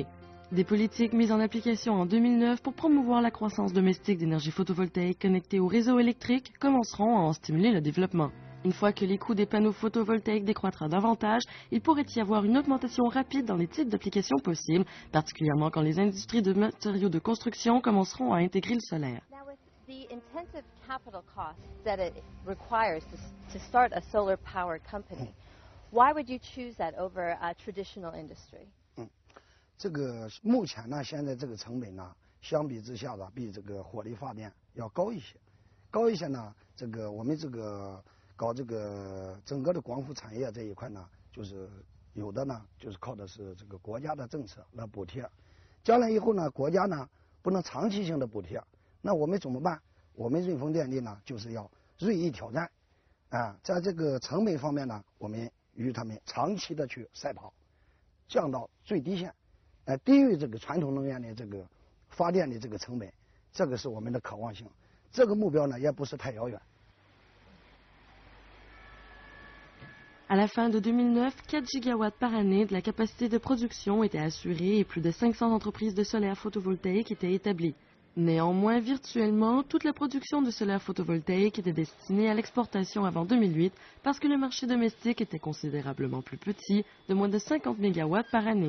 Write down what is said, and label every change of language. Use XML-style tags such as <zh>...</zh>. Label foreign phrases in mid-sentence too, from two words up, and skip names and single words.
<fr>Des politiques mises en application en 2009 pour promouvoir la croissance domestique d'énergie photovoltaïque connectée au réseau électrique commenceront à en stimuler le développement. Une fois que les coûts des panneaux photovoltaïques décroîtra davantage, il pourrait y avoir une augmentation rapide dans les types d'applications possibles, particulièrement quand les industries de matériaux de construction commenceront à intégrer le solaire.</fr> <en>Now, with the intensive capital costs that it requires to start a solar power company, why would you choose that over a traditional industry?</en> <zh>这个目前呢，现在这个成本呢，相比之下呢，比这个火力发电要高一些。高一些呢，这个我们这个搞这个整个的光伏产业这一块呢，就是有的呢，就是靠的是这个国家的政策来补贴。将来以后呢，国家呢不能长期性的补贴，那我们怎么办？我们润丰电力呢，就是要锐意挑战，在这个成本方面呢，我们与他们长期的去赛跑，降到最低线。低于这个传统能源的这个发电的这个成本，这个是我们的渴望性。这个目标呢，也不是太遥远。</zh> <fr>À la fin de 2009, 4 gigawatts par année de la capacité de production était assurée et plus de 500 entreprises de solaire photovoltaïque étaient établies. Néanmoins, virtuellement, toute la production de solaire photovoltaïque était destinée à l'exportation avant 2008 parce que le marché domestique était considérablement plus petit, de moins de 50 mégawatts par année.</fr>